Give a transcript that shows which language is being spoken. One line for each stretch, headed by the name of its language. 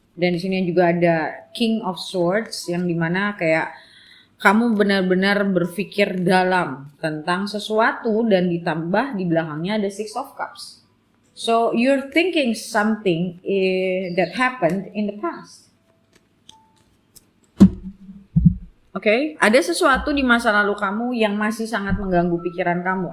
Indonesian: Dan di sini juga ada King of Swords yang dimana kayak kamu benar-benar berpikir dalam tentang sesuatu dan ditambah di belakangnya ada Six of Cups.
English: So you're thinking something that happened in the past.
Indonesian: Oke, ada sesuatu di masa lalu kamu yang masih sangat mengganggu pikiran kamu.